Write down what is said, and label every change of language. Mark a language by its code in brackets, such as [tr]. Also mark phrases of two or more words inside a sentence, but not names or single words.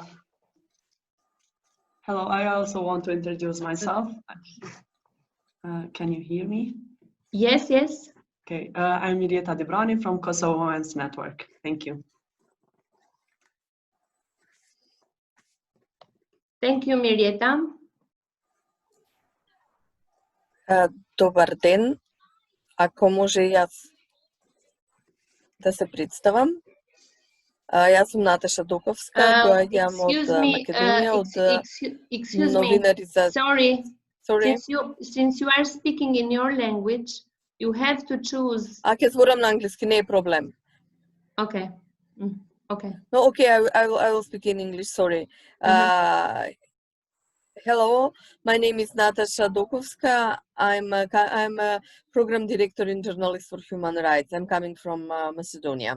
[en] Hello, I also want to introduce myself. Can you hear me? Yes, yes. Okay, I'm Milieta Debrani from Kosovo Women's Network. Thank you. Thank you, Milieta. [mk] Добар ден. Ако може и аз да се представам. Јас сум Наташа Доковска, доаѓам од Македонија, од новинари за... [en] Sorry. Sorry. Since you are speaking in your language, you have to choose... [mk] Ќе зборам на англиски, не е проблем. [en] Okay. Okay. No, okay, I will speak in English, sorry. Hello, my name is Natasha Dokovska. I'm a program director in Journalists for Human Rights. I'm coming from Macedonia.